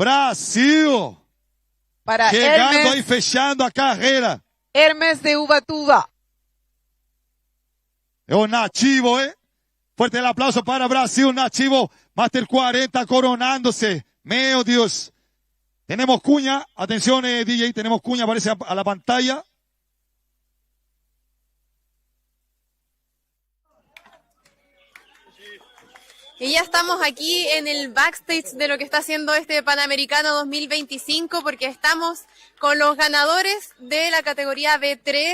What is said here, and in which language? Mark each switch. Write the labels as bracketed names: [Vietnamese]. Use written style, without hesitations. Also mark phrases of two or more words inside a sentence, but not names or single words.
[Portuguese] Brasil. Para Chegando aí, fechando a carreira. Hermes de Ubatuba. É o nativo, [Spanish] Fuerte el aplauso para Brasil, nativo. Master 40 coronándose. Meu Dios. Tenemos cuña. Atención, DJ. Tenemos cuña. Aparece a la pantalla. Y ya estamos aquí en el backstage de lo que está haciendo este Panamericano 2025 porque estamos con los ganadores de la categoría B3.